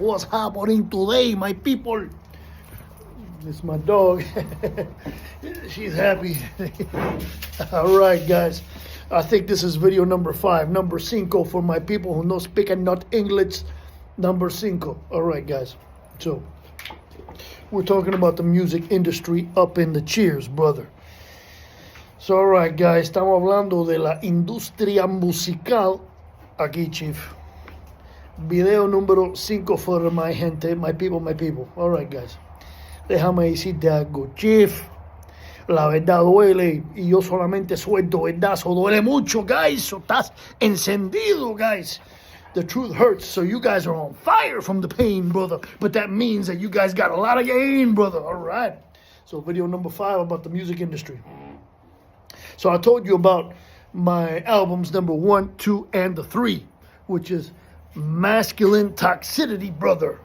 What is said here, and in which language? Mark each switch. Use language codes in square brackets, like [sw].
[en] What's happening today, my people? It's my dog. She's happy. All right, guys. I think this is video number 5, number 5 for my people who no speak not English. Number 5. All right, guys. So, we're talking about the music industry up in the cheers, brother. So, all right, guys. [es] Estamos hablando de la industria musical aquí, chief. [en] Video número 5 for my gente, my people, my people. All right, guys. [es] Déjame decirte algo, chief. La verdad duele y yo solamente suelto verdazo. Duele mucho, guys. So estás encendido, guys. [en] The truth hurts, so you guys are on fire from the pain, brother. But that means that you guys got a lot of gain, brother. All right. So video number 5 about the music industry. So I told you about my albums number 1, 2, and the 3, which is Masculine Toxicity, brother.